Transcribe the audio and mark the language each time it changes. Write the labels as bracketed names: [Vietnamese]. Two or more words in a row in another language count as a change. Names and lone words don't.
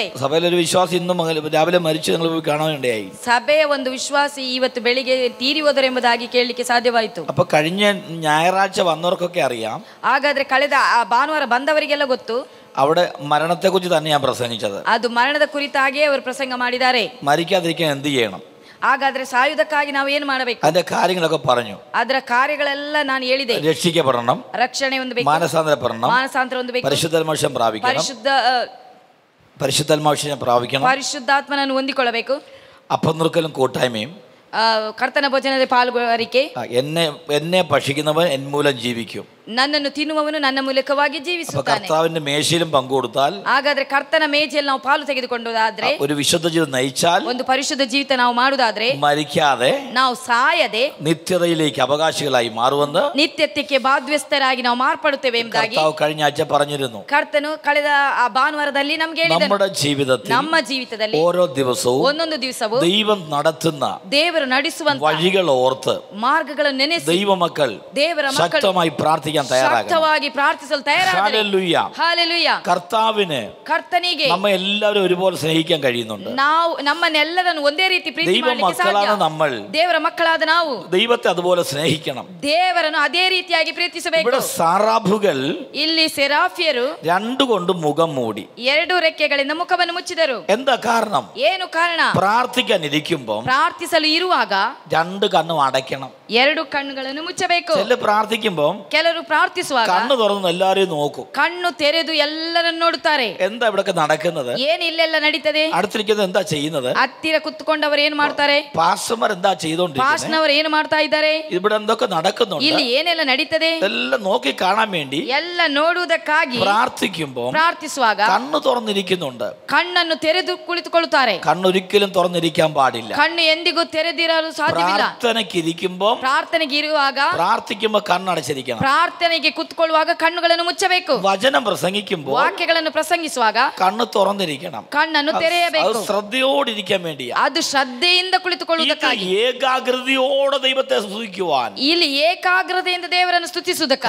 [Malayalam] സഭയിലൊരു വിശ്വാസി ഇന്നും രാവിലെ മരിച്ചു, നിങ്ങൾ പോയി കാണാനിടയായി. [Kannada] ಸಭೆಯ ಒಂದು ವಿಶ್ವಾಸಿ ಇವತ್ತು ಬೆಳಿಗ್ಗೆ ತೀರಿ ಹೋದರು ಎಂಬುದಾಗಿ ಕೇಳಲಿಕ್ಕೆ ಸಾಧ್ಯವಾಯಿತು. [Malayalam] അപ്പൊ കഴിഞ്ഞ ഞായറാഴ്ച വന്നവർക്കൊക്കെ അറിയാം. [Kannada] ಹಾಗಾದ್ರೆ ಕಳೆದ ಭಾನುವಾರ ಬಂದವರಿಗೆಲ್ಲ ಗೊತ್ತು, [Malayalam] അവിടെ മരണത്തെ കുറിച്ച് തന്നെ ഞാൻ പ്രസംഗിച്ചത്. [Kannada] ಅದು ಮರಣದ ಕುರಿತಾಗಿಯೇ ಅವರು ಪ್ರಸಂಗ ಮಾಡಿದ್ದಾರೆ. [Malayalam] മരിക്കാതിരിക്കാൻ എന്ത് ചെയ്യണം, [Kannada] ಹಾಗಾದ್ರೆ ಸಾಯುವುದಕ್ಕಾಗಿ ನಾವು ಏನು ಮಾಡಬೇಕು, [Malayalam] അതിന്റെ കാര്യങ്ങളൊക്കെ പറഞ്ഞു. [Kannada] ಅದರ ಕಾರ್ಯಗಳೆಲ್ಲ ನಾನು ಹೇಳಿದೆ. [Malayalam] രക്ഷിക്കപ്പെടണം, [Kannada] ರಕ್ಷಣೆ ಹೊಂದಬೇಕು, [Malayalam] മാനസാന്തരപ്പെടണം, [Kannada] ಮಾನಸಾಂತರ ಹೊಂದಬೇಕು, [Malayalam] പരിശുദ്ധാത്മാവിനെ പ്രാപിക്കണം, പരിശുദ്ധാത്മാവിനെ പ്രാപിക്കണം, [Kannada] ಪರಿಶುದ್ಧಾತ್ಮನನ್ನು ಹೊಂದಿಕೊಳ್ಳಬೇಕು, [Malayalam] അപ്പം നുറുക്കലും കൂട്ടായ്മയും, [Kannada] ಕರ್ತನ ಭೋಜನದ ಪಾಲ್ಗೊಳ್ಳುವಿಕೆ. [Malayalam] എന്നെ ഭക്ഷിക്കുന്നവൻ എൻ മൂലം ജീവിക്കും, [Kannada] ನನ್ನನ್ನು ತಿನ್ನುವವನು ನನ್ನ ಮೂಲಕವಾಗಿ ಜೀವಿಸುತ್ತಾನೆ. [Malayalam] കർത്താവിന്റെ മേശയിലും പങ്കുകൊടുത്താൽ, [Kannada] ಹಾಗಾದ್ರೆ ಕರ್ತನ ಮೇಜೆಯಲ್ಲಿ ನಾವು ಪಾಲು ತೆಗೆದುಕೊಂಡಾದ್ರೆ, [Malayalam] ഒരു വിശുദ്ധ ജീവിതം നയിച്ചാൽ, [Kannada] ಒಂದು ಪರಿಶುದ್ಧ ಜೀವಿತ ನಾವು ಮಾಡುವುದಾದ್ರೆ, [Malayalam] മരിക്കാതെ [Kannada] ನಾವು ಸಾಯದೆ [Malayalam] നിത്യതയിലേക്ക് അവകാശികളായി മാറുമെന്ന് [Kannada] ನಿತ್ಯತ್ವಕ್ಕೆ ಬಾಧ್ಯಸ್ಥರಾಗಿ ನಾವು ಮಾರ್ಪಡುತ್ತೇವೆ ಎಂಬುದಾಗಿ [Malayalam] കർത്താവ് കഴിഞ്ഞ ആഴ്ച പറഞ്ഞിരുന്നു. [Kannada] ಕರ್ತನು ಕಳೆದ ಆ ಭಾನುವಾರದಲ್ಲಿ ನಮ್ಗೆ ಹೇಳಿದನು. [Malayalam] നമ്മുടെ ജീവിതത്തിൽ [Kannada] ನಮ್ಮ ಜೀವಿತದಲ್ಲಿ [Malayalam] ഓരോ ദിവസവും [Kannada] ಒಂದೊಂದು ದಿವಸವು [Malayalam] ദൈവം നടത്തുന്ന [Kannada] ದೇವರು ನಡೆಸುವಂತ [Malayalam] വഴികൾ ഓർത്ത് [Kannada] ಮಾರ್ಗಗಳನ್ನು ನೆನೆಸಿ [Malayalam] ദൈവമക്കൾ [Kannada] ದೇವರ ಮಕ್ಕಳು [Malayalam] ശക്തമായി പ്രാർത്ഥിക്കാൻ തയ്യാറാകണം. [Kannada] ಶಕ್ತವಾಗಿ ಪ್ರಾರ್ಥಿಸಲು ತಯಾರಾಗಬೇಕು. [Malayalam] ഹല്ലേലൂയ. [Kannada] ಹಲ್ಲೆಲೂಯಾ. [Malayalam] കർത്താവിന് [Kannada] ಕರ್ತನಿಗೆ [Malayalam] നമ്മെ എല്ലാവരും ഒരുപോലെ സ്നേഹിക്കാൻ കഴിയുന്നുണ്ട്. [Kannada] ನಾವು ನಮ್ಮನ್ನೆಲ್ಲರನ್ನು ಒಂದೇ ರೀತಿ ಪ್ರೀತಿ [Malayalam] ദൈവ [Kannada] ಮಾಡಲಿಕ್ಕೆ ಸಾಧ್ಯ. [Malayalam] മക്കളാണ് നമ്മൾ. [Kannada] ದೇವರ ಮಕ್ಕಳಾದ ನಾವು [Malayalam] ദൈവത്തെ അതുപോലെ സ്നേഹിക്കണം. [Kannada] ದೇವರನ್ನು ಅದೇ ರೀತಿಯಾಗಿ ಪ್ರೀತಿಸಬೇಕು. [Malayalam] ഇവിടെ സാറാഫുകൾ [Kannada] ಇಲ್ಲಿ ಸೆರಾಫಿಯರು [Malayalam] രണ്ടുകൊണ്ട് മുഖം മൂടി, [Kannada] 2 ರೆಕ್ಕೆಗಳಿಂದ ಮುಖವನ್ನು ಮುಚ್ಚಿದರು. [Malayalam] എന്താ കാരണം? [Kannada] ಏನು ಕಾರಣ? [Malayalam] പ്രാർത്ഥിക്കാൻ ഇരിക്കുമ്പോൾ [Kannada] ಪ್ರಾರ್ಥಿಸಲು ಇರುವಾಗ [Malayalam] 2 കണ്ണും അടയ്ക്കണം. [Kannada] 2 ಕಣ್ಣುಗಳನ್ನು ಮುಚ್ಚಬೇಕು. [Malayalam] ചില പ്രാർത്ഥിക്കുമ്പോൾ [Kannada] ಕೆಲವರು ಪ್ರಾರ್ಥಿಸುವಾಗ [Malayalam] കണ്ണ് തുറന്ന് എല്ലാരെയും നോക്കും. [Kannada] ಕಣ್ಣು ತೆರೆದು ಎಲ್ಲರನ್ನು ನೋಡುತ್ತಾರೆ. [Malayalam] എന്താ ഇവിടൊക്കെ നടക്കുന്നത്? [Kannada] ಏನು ಇಲ್ಲೆಲ್ಲ ನಡೀತದೆ? [Malayalam] അടുത്തിരിക്കുന്നത് എന്താ ചെയ്യുന്നത്? [Kannada] ಹತ್ತಿರ ಕುತ್ತುಕೊಂಡವರು ಏನು ಮಾಡ್ತಾರೆ? [Malayalam] പാസ്റ്റർമാർ എന്താ ചെയ്തോണ്ടിരിക്കുന്നത്? [Kannada] ಪಾಸ್ಟ್ನವರು ಏನು ಮಾಡ್ತಾ ಇದ್ದಾರೆ? [Malayalam] ഇവിടെ എന്തൊക്കെ നടക്കുന്നുണ്ട്? [Kannada] ಇಲ್ಲಿ ಏನೆಲ್ಲ ನಡೀತದೆ [Malayalam] എല്ലാം നോക്കി കാണാൻ വേണ്ടി [Kannada] ಎಲ್ಲ ನೋಡುವುದಕ್ಕಾಗಿ [Malayalam] പ്രാർത്ഥിക്കുമ്പോൾ [Kannada] ಪ್ರಾರ್ಥಿಸುವಾಗ [Malayalam] കണ്ണ് തുറന്നിരിക്കുന്നുണ്ട്. [Kannada] ಕಣ್ಣನ್ನು ತೆರೆದು ಕುಳಿತುಕೊಳ್ಳುತ್ತಾರೆ. [Malayalam] കണ്ണൊരിക്കലും തുറന്നിരിക്കാൻ പാടില്ല. [Kannada] ಕಣ್ಣು ಎಂದಿಗೂ ತೆರೆದಿರಲು ಸಾಧ್ಯವಿಲ್ಲ. [Malayalam] പ്രാർത്ഥനയ്ക്ക് ഇരിക്കുമ്പോൾ, [Kannada] ಪ್ರಾರ್ಥನೆಗೆ ಇರುವಾಗ, [Malayalam] പ്രാർത്ഥിക്കുമ്പോൾ കണ്ണടച്ചിരിക്കണം. [Kannada] ಪ್ರಾರ್ಥನೆಗೆ ಕುತ್ಕೊಳ್ಳುವಾಗ ಕಣ್ಣುಗಳನ್ನು ಮುಚ್ಚಬೇಕು. [Malayalam] വചനം പ്രസംഗിക്കുമ്പോൾ, [Kannada] ವಾಕ್ಯಗಳನ್ನು ಪ್ರಸಂಗಿಸುವಾಗ [Malayalam] കണ്ണ് തുറന്നിരിക്കണം. [Kannada] ಕಣ್ಣನ್ನು ತೆರೆಯಬೇಕು. [Malayalam] അത് ശ്രദ്ധയോടിരിക്കാൻ വേണ്ടിയാ. [Kannada] ಅದು ಶ್ರದ್ಧೆಯಿಂದ ಕುಳಿತುಕೊಳ್ಳುವುದಕ್ಕಾಗಿ, [Malayalam] ഏകാഗ്രതയോടെ ദൈവത്തെ സ്തുതിക്കുവാൻ, [Kannada] ಇಲ್ಲಿ ಏಕಾಗ್ರತೆಯಿಂದ ದೇವರನ್ನು ಸ್ತುತಿಸುವುದಕ್ಕಾಗಿ.